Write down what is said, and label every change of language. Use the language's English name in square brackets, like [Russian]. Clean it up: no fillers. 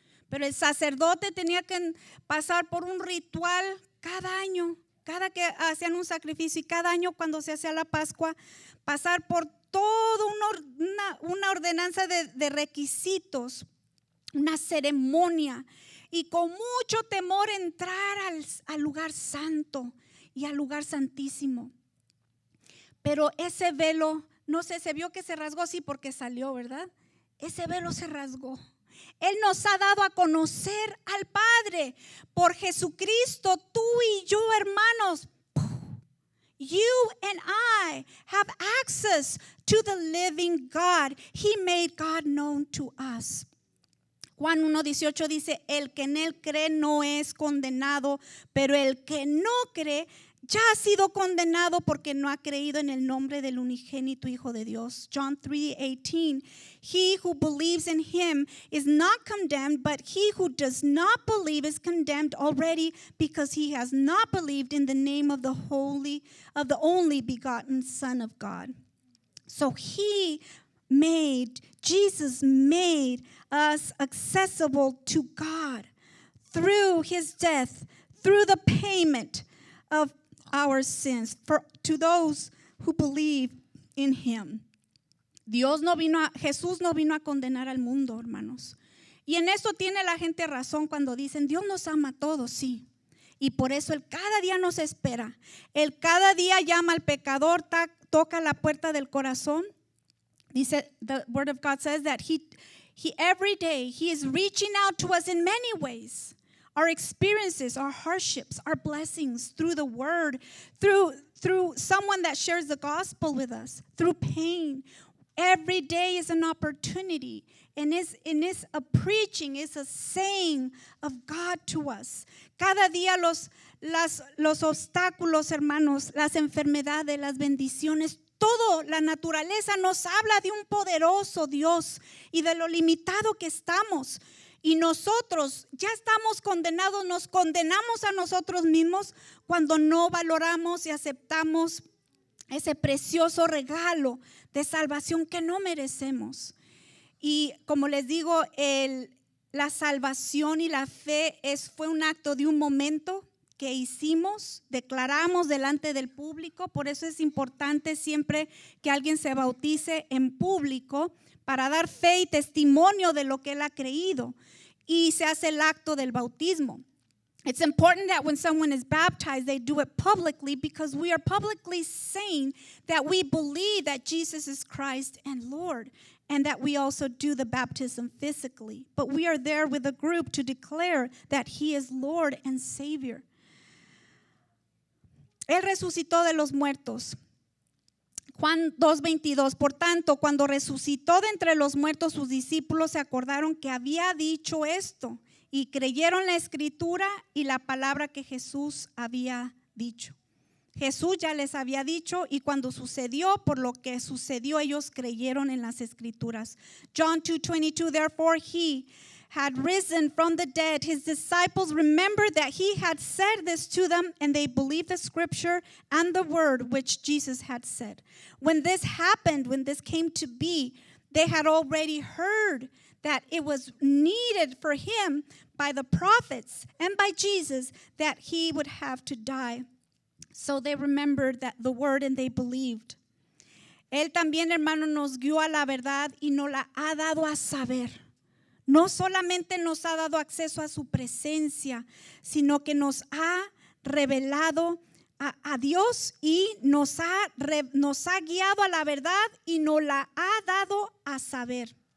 [Spanish] Pero el sacerdote tenía que pasar por un ritual cada año, cada que hacían un sacrificio, y cada año cuando se hacía la Pascua, pasar por toda una ordenanza de requisitos, una ceremonia, y con mucho temor entrar al lugar santo y al lugar santísimo. Pero ese velo, no sé, se vio que se rasgó, sí, porque salió, ¿verdad? Ese velo se rasgó. Él nos ha dado a conocer al Padre por Jesucristo. Tú y yo, hermanos, [English] you and I have access to the living God. He made God known to us. [Spanish] Juan 1:18 dice, el que en él cree no es condenado, pero el que no cree ya ha sido condenado porque no ha creído en el nombre del unigénito Hijo de Dios. [English] John 3:18, he who believes in him is not condemned, but he who does not believe is condemned already because he has not believed in the name of the only begotten Son of God. So Jesus made us accessible to God through His death, through the payment of our sins, to those who believe in Him. [Spanish] Jesús no vino a condenar al mundo, hermanos. Y en eso tiene la gente razón cuando dicen, Dios nos ama a todos, sí. Y por eso Él cada día nos espera. Él cada día llama al pecador, toca la puerta del corazón. [English] Dice, the Word of God says that He every day, He is reaching out to us in many ways. Our experiences, our hardships, our blessings through the Word, through someone that shares the gospel with us, through pain. Every day is an opportunity, and is a preaching, is a saying of God to us. [Spanish] Cada día los obstáculos, hermanos, las enfermedades, las bendiciones, todo, la naturaleza nos habla de un poderoso Dios y de lo limitado que estamos. Y nosotros ya estamos condenados, nos condenamos a nosotros mismos cuando no valoramos y aceptamos ese precioso regalo de salvación que no merecemos. Y como les digo, la salvación y la fe fue un acto de un momento que hicimos, declaramos delante del público. Por eso es importante siempre que alguien se bautice en público para dar fe y testimonio de lo que él ha creído. y se hace el acto del bautismo. [English] It's important that when someone is baptized, they do it publicly because we are publicly saying that we believe that Jesus is Christ and Lord, and that we also do the baptism physically. But we are there with a group to declare that He is Lord and Savior. [Spanish] Él resucitó de los muertos. Juan 2:22, por tanto, cuando resucitó de entre los muertos, sus discípulos se acordaron que había dicho esto y creyeron la escritura y la palabra que Jesús había dicho. Jesús ya les había dicho y cuando sucedió, por lo que sucedió, ellos creyeron en las escrituras. [English] John 2:22, therefore He had risen from the dead. His disciples remembered that He had said this to them, and they believed the scripture and the word which Jesus had said. When this happened, when this came to be, they had already heard that it was needed for Him by the prophets and by Jesus that He would have to die. So they remembered that the word and they believed. [Spanish] Él también, hermano, nos guió a la verdad y nos la ha dado a saber. No solamente nos ha dado acceso a su presencia, sino que nos ha revelado a Dios y nos ha guiado a la verdad y nos la ha dado a saber.